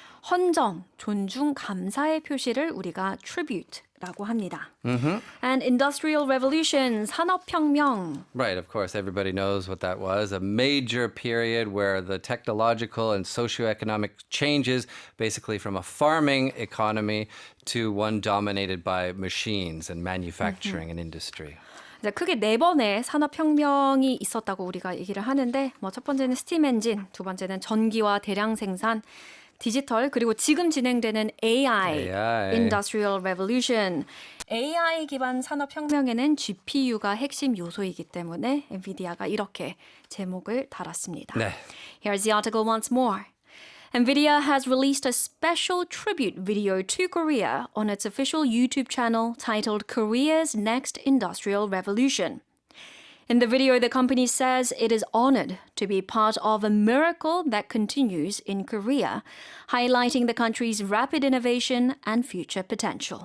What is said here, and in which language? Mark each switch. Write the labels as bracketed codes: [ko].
[ko] 헌정, 존중, 감사의 표시를 우리가 tribute라고 합니다. [en] And industrial revolution, 산업혁명. Right, of course, everybody knows what that was. A major period where the technological and socioeconomic changes, basically from a farming economy to one dominated by machines and manufacturing and industry. [ko] 이제 크게 4번의 산업혁명이 있었다고 우리가 얘기를 하는데 첫 번째는 스팀 엔진, 두 번째는 전기와 대량 생산, 디지털 그리고 지금 진행되는 AI, [en] AI. Industrial Revolution. [ko] AI 기반 산업혁명에는 GPU가 핵심 요소이기 때문에 엔비디아가 이렇게 제목을 달았습니다. 네. [en] Here's the article once more. NVIDIA has released a special tribute video to Korea on its official YouTube channel titled Korea's Next Industrial Revolution. In the video, the company says it is honored to be part of a miracle that continues in Korea, highlighting the country's rapid innovation and future potential.